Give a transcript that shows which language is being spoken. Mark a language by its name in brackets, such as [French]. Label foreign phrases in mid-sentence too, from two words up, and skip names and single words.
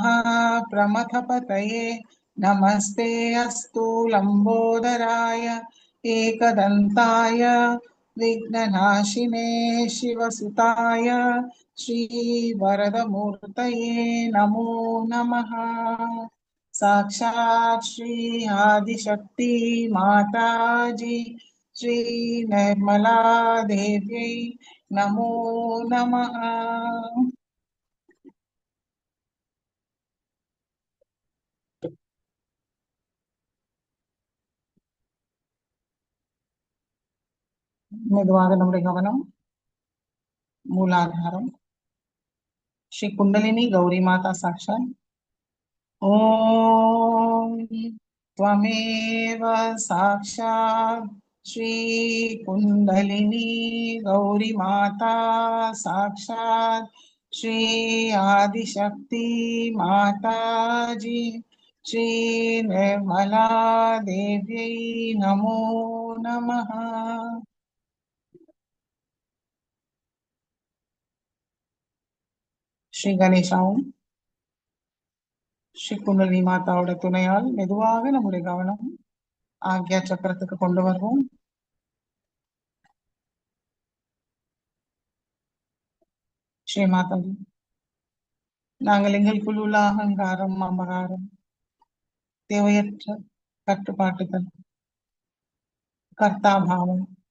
[Sanskrit] प्रमथपतये नमस्ते अस्तु लम्बोदराय एकदन्ताय विघ्ननाशिने शिवसुताय श्रीवरदमूर्तये नमो नमः साक्षात् श्री आदिशक्ति माताजी श्री निर्मला देव्यै नमो नमः [Tamil] மெதுவாக நம்முடைய கவனம் மூலாதாரம் [Sanskrit] श्री कुंडलिनी गौरी माता साक्षात् ॐ त्वमेव साक्षात् श्री कुंडलिनी गौरी माता साक्षात् श्री आदिशक्ति माताजी श्री निर्मला देव्यै नमो नमः [Tamil] श्री गणेशाவும் ஸ்ரீ குண்டலினி மாதாவோட துணையால் மெதுவாக நம்முடைய கவனம் ஆக்யா சக்கரத்துக்கு கொண்டு வருவோம் ஸ்ரீ மாதாஜி நாங்கள் எங்களுக்குள் உள்ள அகங்காரம் அமகாரம் தேவையற்ற கட்டுப்பாட்டுகள் கர்த்தாபாவம்